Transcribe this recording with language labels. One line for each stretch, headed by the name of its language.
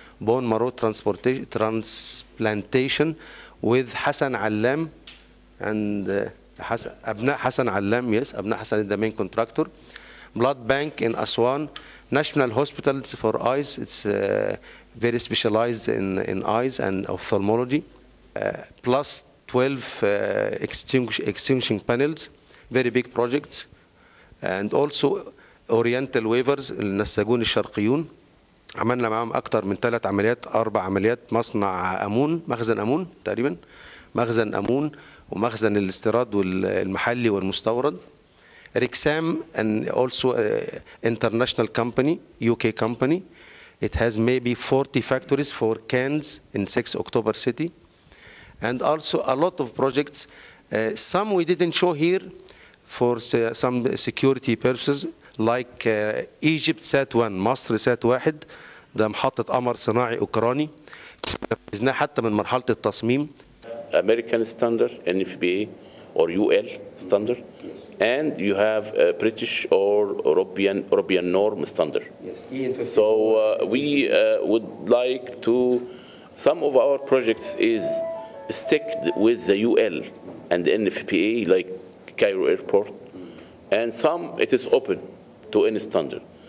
English: Bone marrow transplantation with Hassan Allam and Abna Hassan Allam, yes, Abna Hassan is the main contractor. Blood bank in Aswan, National Hospitals for Eyes, it's very specialized in eyes and ophthalmology, plus 12 extinguishing panels, very big projects. And also Oriental Waivers,
Arabic: النساجون الشرقيون، عملنا معاهم أكتر من 3 عمليات 4 عمليات، مصنع أمون، مخزن أمون تقريبا، مخزن أمون ومخزن الاستيراد والمحلي والمستورد.
English: Rexam, and also international company, UK company. It has maybe 40 factories for cans in 6 October City. And also a lot of projects. Some we didn't show here for some security purposes, like Egypt Sat-1,
Arabic: مصر Sat-1، ده محطة قمر صناعي أوكراني. نفذناه حتى من مرحلة التصميم.
English: American standard, NFPA or UL standard. And you have a British or European norm standard. Yes. So we would like to, some of our projects is stick with the UL and the NFPA, like Cairo Airport, and some it is open to any standard.